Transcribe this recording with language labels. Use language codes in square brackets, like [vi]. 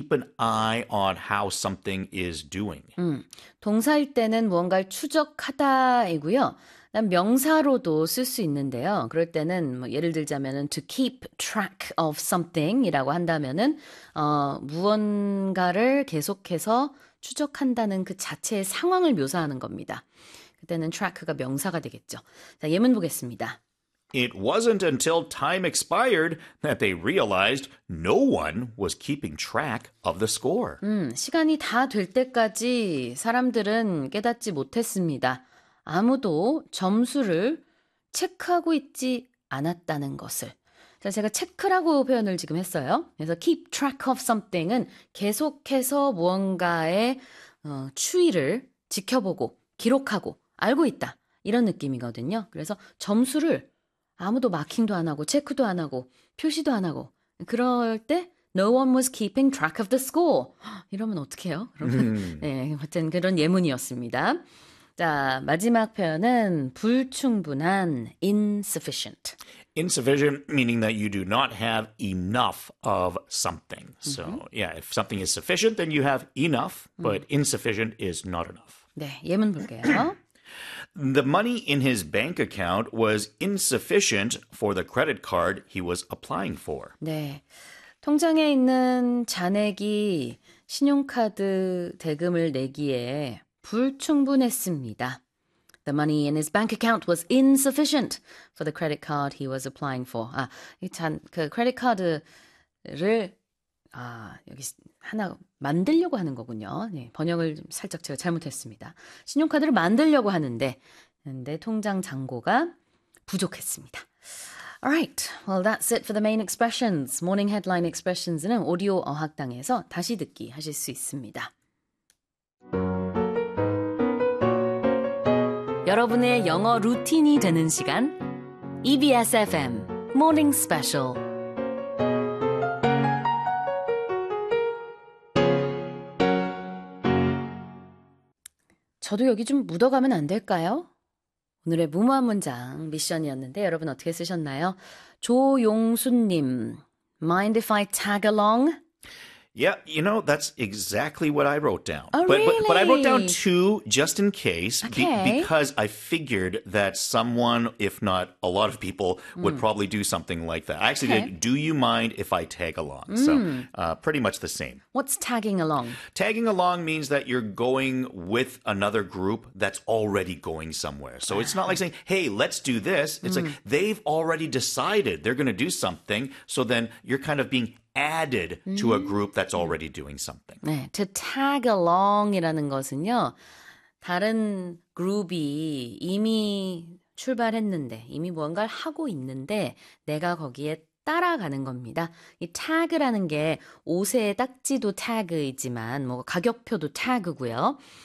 [en] keep an eye on how something is doing. [ko] 동사일 때는 무언가를 추적하다이고요. 난 명사로도 쓸수 있는데요. 그럴 때는 뭐 예를 들자면은 [en] to keep track of something [ko] 이라고 한다면은 무언가를 계속해서 추적한다는 그 자체의 상황을 묘사하는 겁니다. 그때는 track가 명사가 되겠죠. 자, 예문 보겠습니다. [en] It wasn't until time expired that they realized no one was keeping track of the score. [ko] 시간이 다될 때까지 사람들은 깨닫지 못했습니다. 아무도 점수를 체크하고 있지 않았다는 것을. 자, 제가 체크라고 표현을 지금 했어요. 그래서 [en] keep track of something [ko] 은 계속해서 무언가의 추이를 지켜보고 기록하고 알고 있다. 이런 느낌이거든요. 그래서 점수를 아무도 마킹도 안 하고 체크도 안 하고 표시도 안 하고 그럴 때 [en] No one was keeping track of the score. [ko] 이러면 어떡해요? 그러면, 네, 어쨌든 그런 예문이었습니다. 자, 마지막 표현은 불충분한, insufficient. [en] Insufficient meaning that you do not have enough of something. So, yeah, if something is sufficient, then you have enough, but insufficient is not enough. [ko] 네, 예문 볼게요. [en] The money in his bank account was insufficient for the credit card he was applying for. [ko] 네. 통장에 있는 잔액이 신용카드 대금을 내기에 불충분했습니다. [en] The money in his bank account was insufficient for the credit card he was applying for. [ko] 아, 이 잔, 그 credit card를, 아, 여기 하나 만들려고 하는 거군요. 네, 번역을 좀 살짝 제가 잘못했습니다. 신용카드를 만들려고 하는데, 근데 통장 잔고가 부족했습니다. [en] Alright, well, that's it for the main expressions. [ko] Morning headline expressions는 오디오 어학당에서 다시 듣기 하실 수 있습니다. 여러분의 영어 루틴이 되는 시간, EBS FM Morning Special. 저도 여기 좀 묻어가면 안 될까요? 오늘의 무모한 문장 미션이었는데 여러분 어떻게 쓰셨나요? [en] 조용수님, Mind if I tag along? Yeah, you know, that's exactly what I wrote down. Oh, But I wrote down 2 just in case because I figured that someone, if not a lot of people, would probably do something like that. I actually did, do you mind if I tag along? So, pretty much the same. What's tagging along? Tagging along means that you're going with another group that's already going somewhere. So it's not like saying, hey, let's do this. It's like they've already decided they're going to do something. So then you're kind of being added to a group that's already doing something. [ko] 네, [en] to tag along [ko] 이라는 것은요, 다른 그룹이 이미 출발했는데, 이미 무언가를 하고 있는데, 내가 거기에 따라가는 겁니다. 이 tag라는 게 옷의 딱지도 tag이지만, 뭐 가격표도 tag고요.